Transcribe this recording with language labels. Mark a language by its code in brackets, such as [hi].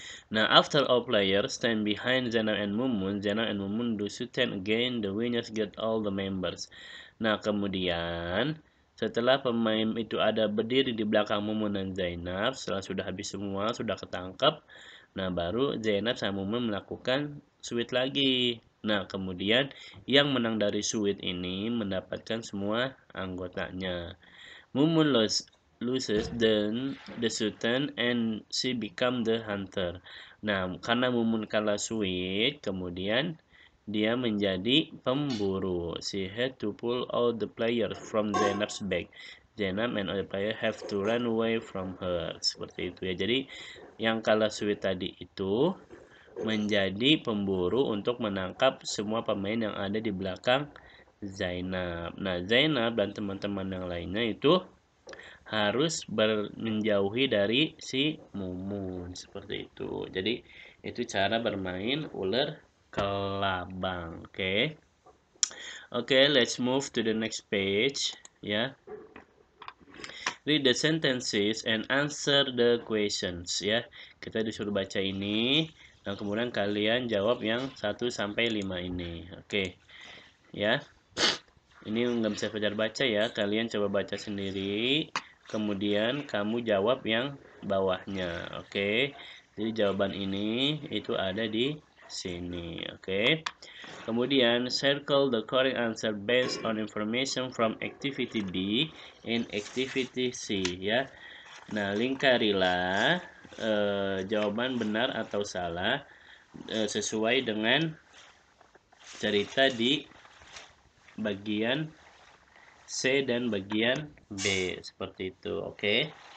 [en] Now, after all players stand behind Zainab and Mumun do Sultan again. The winners get all the members. [id] Nah, kemudian Setelah pemain itu ada berdiri di belakang Mumun dan Zainab, setelah sudah habis semua, sudah ketangkep, nah baru Zainab sama Mumun melakukan sweet lagi. Nah, kemudian yang menang dari sweet ini mendapatkan semua anggotanya. [en] Mumun loses the sultan and she become the hunter. [id] Nah, karena Mumun kalah sweet, kemudian dia menjadi pemburu. [en] She had to pull all the players from Zainab's bag. Zainab and other players have to run away from her. [id] Seperti itu ya. Jadi yang kalah sweet tadi itu menjadi pemburu untuk menangkap semua pemain yang ada di belakang Zainab. Nah, Zainab dan teman-teman yang lainnya itu harus menjauhi dari si Mumun. Seperti itu. Jadi itu cara bermain ular kelabang. [en] Oke, let's move to the next page ya. Read the sentences and answer the questions ya. [id] Kita disuruh baca ini dan kemudian kalian jawab yang 1 sampai 5 ini. Oke. Ya. Ini nggak bisa belajar baca ya. Kalian coba baca sendiri. Kemudian kamu jawab yang bawahnya. Oke. Jadi jawaban ini itu ada di sini. Oke. Kemudian [en] circle the correct answer based on information from activity B and activity C ya. [id] Nah, lingkarilah jawaban benar atau salah sesuai dengan cerita di bagian C dan bagian B seperti itu. Oke.